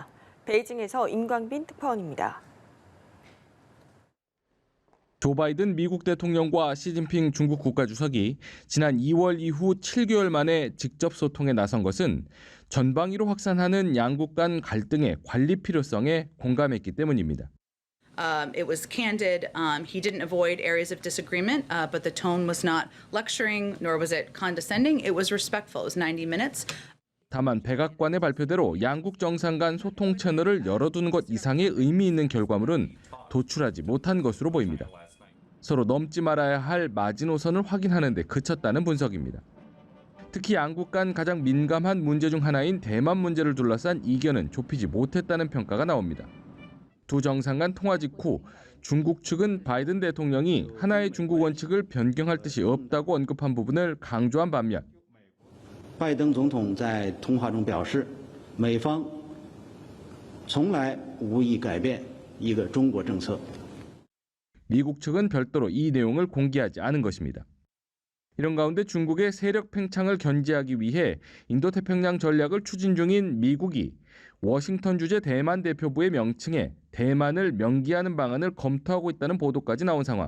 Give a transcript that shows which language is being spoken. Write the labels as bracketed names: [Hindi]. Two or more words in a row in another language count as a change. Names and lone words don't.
[Korean] 베이징에서 임광빈 특파원입니다. 조 바이든 미국 대통령과 시진핑 중국 국가주석이 지난 2월 이후 7개월 만에 직접 소통에 나선 것은 전방위로 확산하는 양국 간 갈등의 관리 필요성에 공감했기 때문입니다. [English] It was candid. He didn't avoid areas of disagreement, but the tone was not lecturing, nor was it condescending. It was respectful. It was 90 minutes. [Korean] 다만 백악관의 발표대로 양국 정상 간 소통 채널을 열어두는 것 이상의 의미 있는 결과물은 도출하지 못한 것으로 보입니다. 서로 넘지 말아야 할 마지노선을 확인하는 데 그쳤다는 분석입니다. 특히 양국 간 가장 민감한 문제 중 하나인 대만 문제를 둘러싼 이견은 좁히지 못했다는 평가가 나옵니다. 두 정상 간 통화 직후 중국 측은 바이든 대통령이 하나의 중국 원칙을 변경할 뜻이 없다고 언급한 부분을 강조한 반면 [Chinese] 拜登总统在通话中表示，美方从来无意改变一个中国政策。 [Korean] 미국 측은 별도로 이 내용을 공개하지 않은 것입니다. 이런 가운데 중국의 세력 팽창을 견제하기 위해 인도태평양 전략을 추진 중인 미국이 워싱턴 주재 대만 대표부의 명칭에 대만을 명기하는 방안을 검토하고 있다는 보도까지 나온 상황.